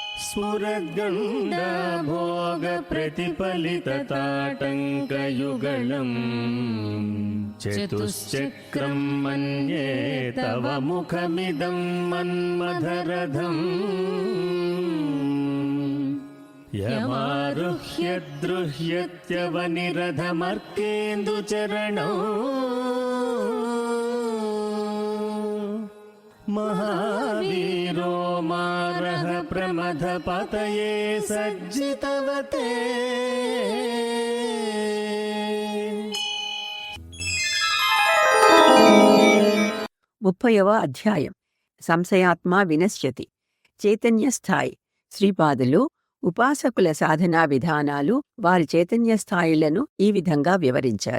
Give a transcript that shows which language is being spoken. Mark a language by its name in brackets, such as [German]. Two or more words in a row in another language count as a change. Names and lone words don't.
[Sanskrit] स्फुरद्गण्डा भोगप्रतिफलितताटङ्कयुगलम् चतुश्चक्रं मन्ये तव मुखमिदं मन्मथरथम् यमारुह्य द्रुह्यत्यवनिरथमर्केन्दुचरणौ महावीरो मारः प्रमथपतये सज्जितवते। [Telugu] 30వ అధ్యాయం. [Sanskrit] సంశయాత్మ వినశ్యతి. [Telugu] చైతన్య స్థాయి. శ్రీపాదులు ఉపాసకుల సాధనా విధానాలు, వారి చైతన్య స్థాయిలను ఈ విధంగా వివరించారు.